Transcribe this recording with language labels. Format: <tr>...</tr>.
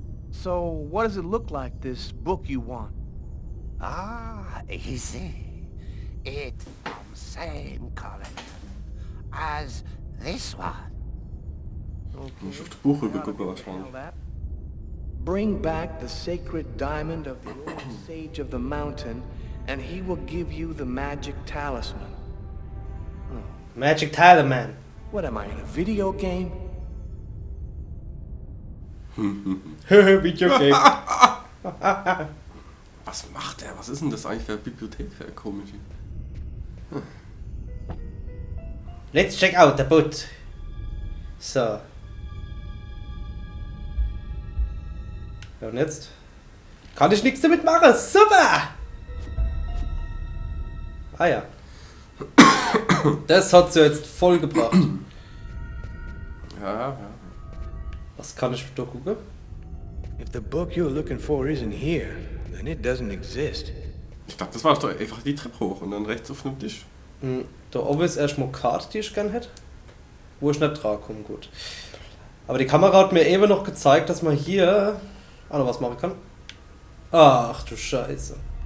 <en>So, what does it look like, this book you want? Easy. It's from same collection as this one.</en> <de>Ich auf das Buch rübergucken wahrscheinlich.</de> <en>Bring back the sacred diamond of the old sage of the mountain, and he will give you the magic talisman. Magic Talisman. What am I, in a video game? Videogame.</en> <de>Was macht der? Was ist denn das eigentlich für eine Bibliothek? Für eine komische.</de> <en>Let's check out the boot. So.</en> <de>Ja, und jetzt? Kann ich nichts damit machen. Super! Ah ja. Das hat sie jetzt voll gebracht. Ja. Was kann ich da gucken?</de> <en>If the book you're looking for isn't here, then it doesn't exist.</en> <de>Ich glaube, das war doch einfach die Treppe hoch und dann rechts auf einem Tisch. Da oben ist erstmal eine Karte, die ich gern hätte. Wo ich nicht dran komme, gut. Aber die Kamera hat mir eben noch gezeigt, dass man hier auch noch was machen kann. Ach du Scheiße.</de>